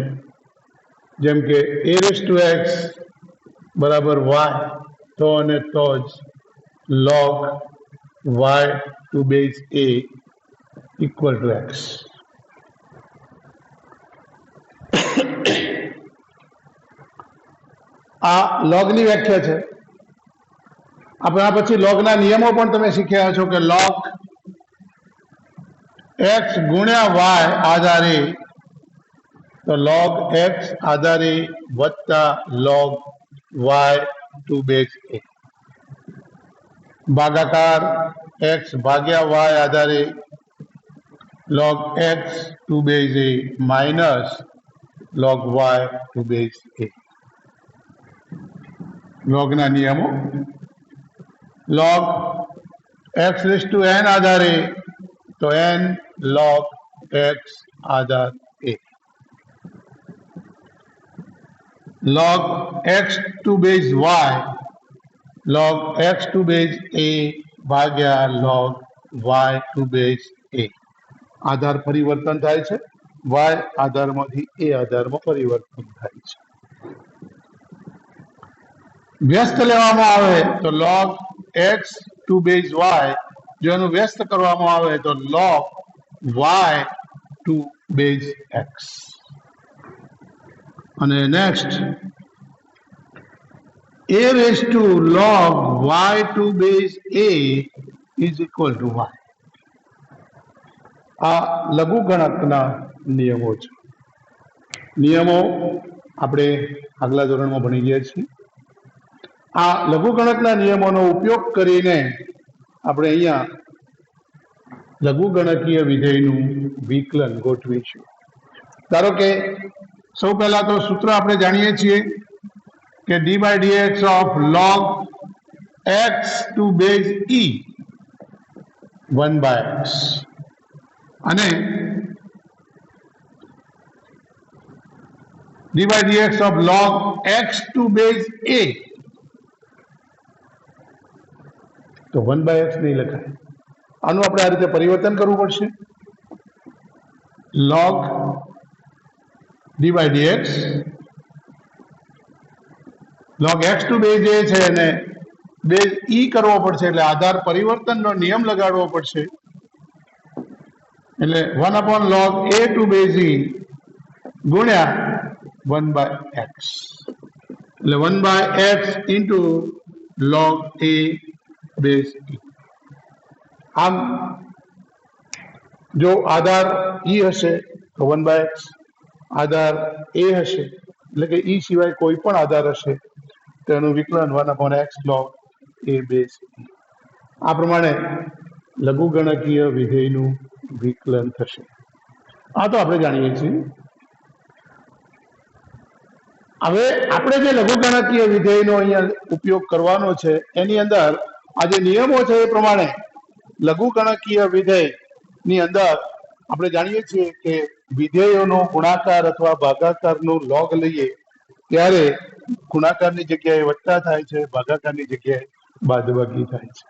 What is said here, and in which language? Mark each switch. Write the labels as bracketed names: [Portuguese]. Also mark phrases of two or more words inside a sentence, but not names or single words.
[Gujarati] જેમ કે a⁴x બરાબર y તો અને તો જ [English] log y to base a equal to x. [Gujarati] આ લોગની વ્યાખ્યા છે. આપણે આ પછી લોગના નિયમો પણ તમે શીખ્યા છો કે log x ગુણ્યા y આધારે તો log x આધારે વત્તા [English] log y to base a [Gujarati] ભાગાકાર x ભાગ્યા y આધારે [English] log x to base a [Gujarati] minus log y to base a. log ના નિયમો [English] log x raised to n [Gujarati] આધારે તો n log x આધાર a [English] log x to base y log x to base a [Gujarati] ભાગ્યા [English] log y to base a [Gujarati] આધાર પરિવર્તન થાય છે y આધારમાંથી a આધારમાં પરિવર્તન થાય છે. વ્યસ્ત લેવામાં આવે તો [English] log x to base y [Gujarati] જો એનું વ્યસ્ત કરવામાં આવે તો [English] log y to base x. [Gujarati] અને નેક્સ્ટ [English] a raised to log y to base a is equal to y. [Gujarati] આ લઘુગણકના નિયમો છે. નિયમો આપણે આગલા ધોરણમાં ભણી ગયા છીએ. આ લઘુગણકના નિયમોનો ઉપયોગ કરીને આપણે અહીંયા લઘુગણકીય વિધેયનું વિકલન ગોઠવીશું. ધારો કે સૌ પહેલા તો સૂત્ર આપણે જાણીએ છીએ કે d/dx ઓફ [English] log x to base e [Gujarati] 1/x અને [English] d/dx of log x to base a [Gujarati] તો 1/x નહીં લખાય. આનું આપણે આ રીતે પરિવર્તન કરવું પડશે. [English] log d/dx log x to base a [Gujarati] છે અને બેઝ e કરવો પડશે એટલે આધાર પરિવર્તનનો નિયમ લગાડવો પડશે. એટલે [English] 1/log a to base e [Gujarati] ગુણ્યા 1/x એટલે [English] 1/x into log a base e. [Gujarati] આમ જો આધાર e હશે તો 1/x, આધાર a હશે એટલે કે e સિવાય કોઈ પણ આધાર હશે તો એનું વિકલન [English] 1/x log a base e. [Gujarati] આ પ્રમાણે લઘુગણકીય વિધેયનું વિકલન થશે. આ તો આપણે જાણીએ છીએ. હવે આપણે જે લઘુગણકીય વિધેયનો અહીંયા ઉપયોગ કરવાનો છે એની અંદર આ જે નિયમો છે એ પ્રમાણે લઘુગણકીય વિધેયની અંદર આપણે જાણીએ છીએ કે વિધેયોનો ગુણાકાર અથવા ભાગાકારનો લોગ લઈએ ત્યારે ગુણાકારની જગ્યાએ વત્તા થાય છે, ભાગાકારની જગ્યાએ બાદબાકી થાય છે.